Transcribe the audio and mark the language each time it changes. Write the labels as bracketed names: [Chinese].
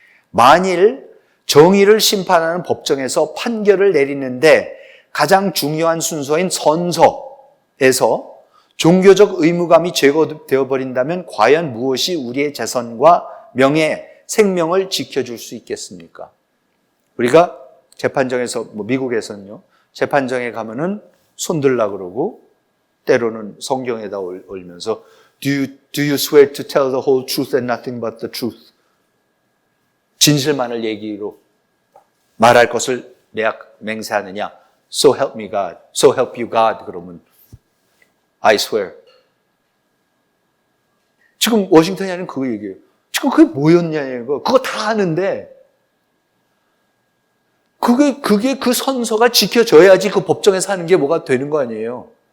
[Korean] 만일 정의를 심판하는 법정에서 판결을 내리는데 가장 중요한 순서인 선서에서 종교적 의무감이 제거되어 버린다면 과연 무엇이 우리의 재선과 명예, 생명을 지켜줄 수 있겠습니까? 우리가 재판정에서, 미국에서는요, 재판정에 가면은 손들라 그러고, 때로는 성경에다 올리면서, [English] Do you swear to tell the whole truth and nothing but the truth? [Korean] 진실만을 얘기로 말할 것을 맹세하느냐? [English] So help me God. So help you God. [Korean] 그러면, [English] I swear. [Korean] 지금 워싱턴이 하는 그거 얘기예요. 지금 그게 뭐였냐고. 그거 다 하는데, 그게 그 선서가 지켜져야지 그 법정에서 하는 게 뭐가 되는 거 아니에요.